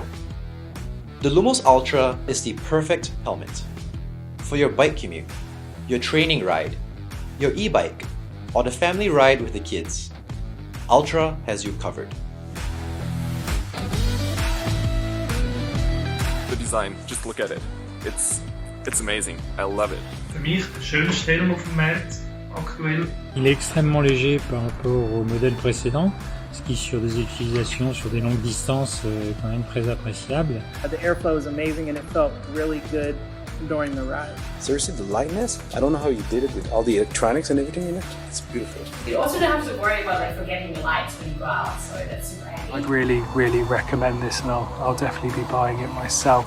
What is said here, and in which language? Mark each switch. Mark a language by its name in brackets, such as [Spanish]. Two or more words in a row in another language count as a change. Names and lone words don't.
[English] The Lumos Ultra is the perfect helmet for your bike commute, your training ride, your e-bike, or the family ride with the kids. Ultra has you covered. The design, just look at it. It's amazing. I love it. [German] Für mich der schönste Helm auf dem Markt aktuell. [French] Il est extrêmement léger par rapport au modèle précédent, ce qui sur des utilisations sur des longues distances est quand même très appréciable. [English] The airflow is amazing and it felt really good during the ride. Seriously, the lightness? I don't know how you did it with all the electronics and everything in it. It's beautiful. You also don't have to worry about forgetting your lights when you go out, so that's super handy. I'd really recommend this, and I'll definitely be buying it myself.